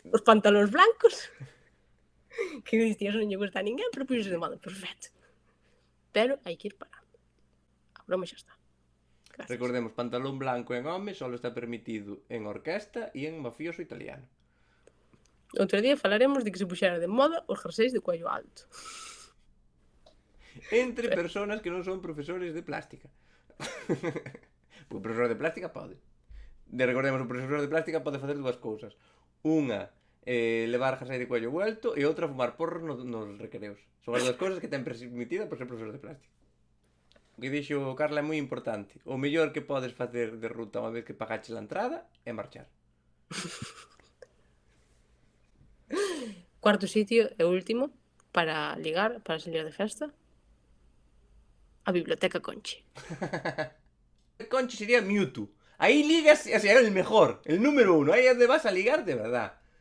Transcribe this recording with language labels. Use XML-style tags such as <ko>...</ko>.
<gl>os pantalóns blancos, que dicías non lle gusta a ninguén, pero puxose de moda, perfecto. Pero hai que ir parando. A broma xa está. casas. Recordemos, pantalón blanco en home solo está permitido en orquesta e en mafioso italiano. Outro día falaremos de que se puxera de moda os jerseis de cuello alto. Entre personas que non son profesores de plástica. O profesor de plástica pode. Recordemos, o profesor de plástica pode facer dúas cousas. Unha, levar jersei de cuello vuelto, e outra, fumar porros nos recreos. Son as dúas cousas que ten permitida por ser profesor de plástica. O que dixo Carla é moi importante. O mellor que podes facer de ruta unha vez que pagaches a entrada é marchar. Cuarto sitio e último para ligar, para salir de festa, a Biblioteca Conchi. Conchi sería Mewtwo.</gl> <es>Ahí ligas, o sea, el mejor, el número 1. Ahí es donde vas a ligar de verdad.</es>